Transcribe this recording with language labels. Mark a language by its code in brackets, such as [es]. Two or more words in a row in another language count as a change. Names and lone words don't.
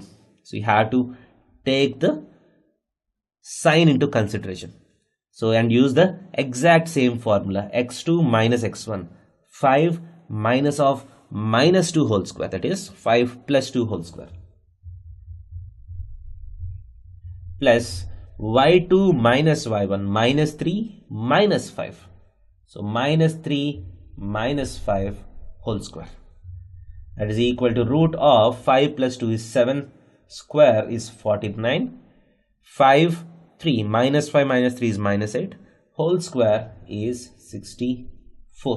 [en] So you have to take the sign into consideration. So and use the exact same formula, x2 minus x1, 5 minus of minus 2 whole square, that is 5 plus 2 whole square, plus y2 minus y1, minus 3 minus 5. So minus 3 minus 5 whole square. That is equal to root of 5 plus 2 is 7, square is 49, 5, 3 minus 5 minus 3 is minus 8, whole square is 64.